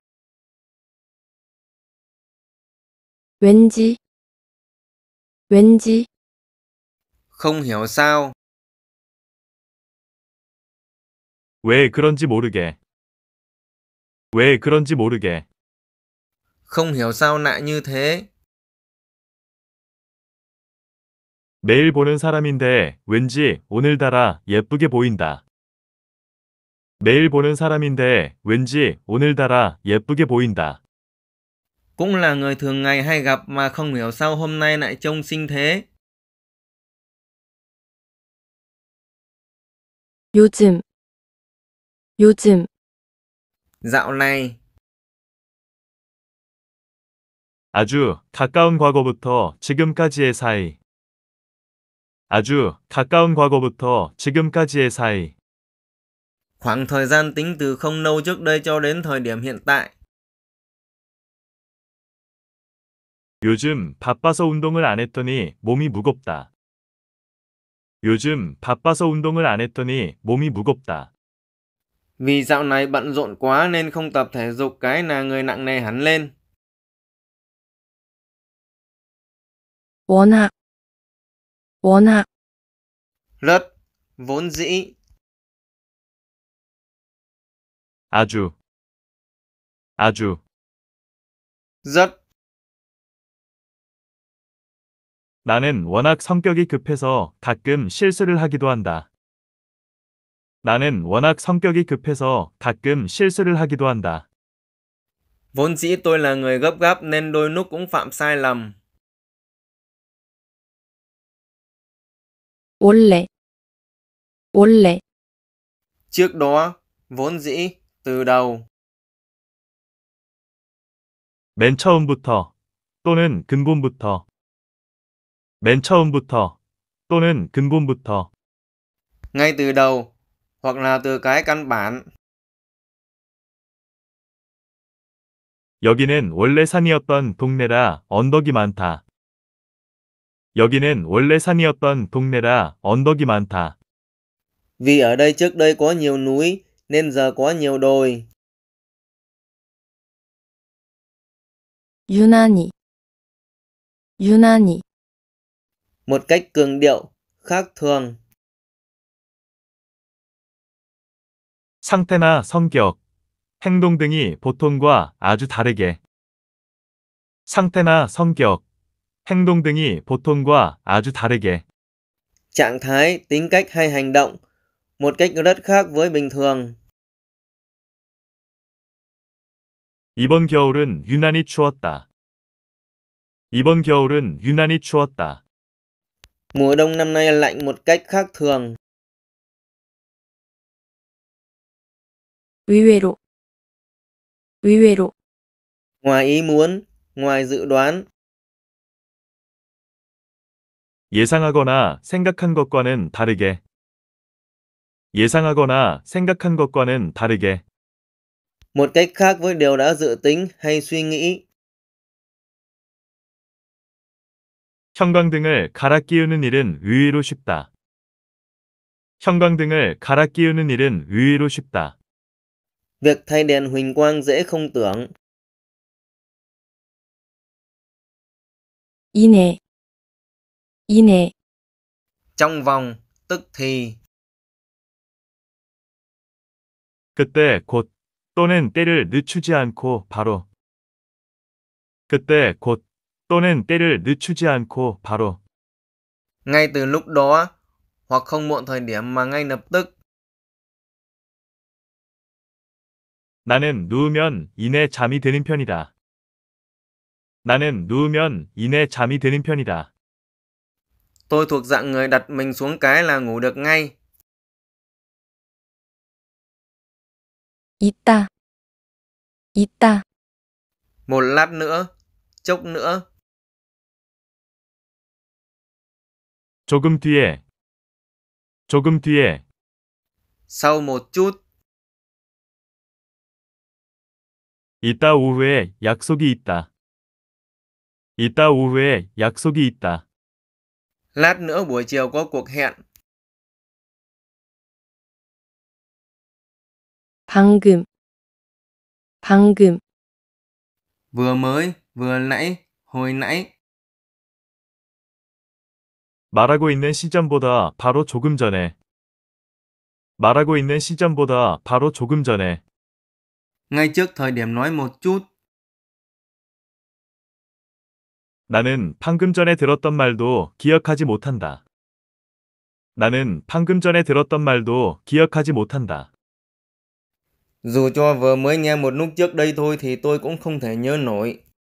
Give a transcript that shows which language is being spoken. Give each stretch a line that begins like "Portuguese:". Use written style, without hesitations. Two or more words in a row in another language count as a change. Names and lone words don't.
Korean: 왠지, 왠지,
Vietnamese: Không hiểu sao.
Korean: 왜 그런지 모르게. 왜 그런지 모르게.
Vietnamese: Không hiểu sao lại như thế.
Korean: 매일 보는 사람인데 왠지 오늘따라 예쁘게 보인다. 매일 보는 사람인데 왠지 오늘따라 예쁘게 보인다.
Vietnamese: Cũng là người thường ngày hay gặp mà không hiểu sao hôm nay lại trông xinh thế.
Korean: 요즘, 요즘,
Vietnamese: Dạo này,
Korean: 아주 가까운 과거부터 지금까지의 사이. 아주 가까운 과거부터 지금까지의 사이.
Vietnamese: khoảng thời gian tính từ không lâu trước đây cho đến thời điểm hiện tại.
Korean: 요즘 바빠서 운동을 안 했더니 몸이 무겁다. 요즘 바빠서 운동을 안 했더니 몸이 무겁다.
Vietnamese: Vì dạo này bận rộn quá nên không tập thể dục cái là người nặng nề hẳn lên.
Korean: 워낙, 워낙,
Vietnamese: Rất, vốn dĩ,
Korean: 아주. 아주.
Vietnamese: rất.
Korean: 나는 워낙 성격이 급해서 가끔 실수를 하기도 한다. 나는 워낙 성격이 급해서 가끔 실수를 하기도 한다.
Vietnamese: Vốn dĩ tôi là người gấp gáp nên đôi lúc cũng phạm sai lầm.
Korean: 원래, 원래,
Vietnamese: Trước đó, vốn dĩ, từ đầu.
Korean: 맨 처음부터 또는 근본부터. 맨 처음부터 또는 근본부터.
Vietnamese: Ngay từ đầu, hoặc là từ cái căn bản.
Korean: 여기는 원래 산이었던 동네라 언덕이 많다. 여기는 원래 산이었던 동네라 언덕이 많다.
Vietnamese: Vì ở đây trước đây có nhiều núi nên giờ có nhiều đồi.
Korean: 유난히, 유난히,
Vietnamese: Một cách cường điệu, khác thường.
Korean: 상태나 성격, 행동 등이 보통과 아주 다르게. 상태나 성격, 행동 등이 보통과 아주 다르게.
Vietnamese: Trạng thái, tính cách hay hành động. Một cách rất khác với bình thường.
Korean: 이번 겨울은 유난히 추웠다. 이번 겨울은 유난히 추웠다.
Vietnamese: Mùa đông năm nay lạnh một cách khác thường.
Korean: 의외로, 의외로,
Vietnamese: Ngoài ý muốn, ngoài dự đoán.
Korean: 예상하거나 생각한 것과는 다르게. 예상하거나 생각한 것과는 다르게.
Vietnamese: Một cách khác với điều đã dự tính hay suy nghĩ.
Korean: 형광등을 갈아 끼우는 일은 의외로 쉽다. 형광등을 갈아 끼우는 일은 의외로 쉽다.
Vietnamese: Việc thay đèn huỳnh quang dễ không tưởng.
Korean: 이내, 이내,
Vietnamese: Trong vòng, tức thì.
Korean: 그때 곧 또는 때를 늦추지 않고 바로. 그때 곧 또는 때를 늦추지 않고 바로.
Vietnamese: Ngay từ lúc đó, hoặc không muộn thời điểm mà ngay lập tức.
Korean: 나는 누우면 이내 잠이 드는 편이다. 나는 누우면 이내 잠이 드는 편이다.
Vietnamese: Tôi thuộc dạng người đặt mình xuống cái là ngủ được ngay.
Korean: 있다, 있다,
Vietnamese: Một lát nữa, chốc nữa.
Korean: 조금 뒤에. 조금 뒤에.
Vietnamese: Sau một chút.
Korean: 이따 오후에 약속이 있다. 이따 오후에 약속이 있다.
Vietnamese: Lát nữa buổi chiều có cuộc hẹn.
Korean: 방금, 방금,
Vietnamese: Vừa mới, vừa nãy, hồi nãy.
Korean: 말하고 있는 시점보다 바로 조금 전에. 말하고 있는 시점보다 바로 조금 전에.
Vietnamese: Ngay trước thời điểm nói một chút.
Korean: 나는 방금 전에 들었던 말도 기억하지 못한다. 나는 방금 전에 들었던 말도 기억하지 못한다.
Vietnamese: Dù cho vừa mới nghe một lúc trước đây thôi thì tôi cũng không thể nhớ nổi.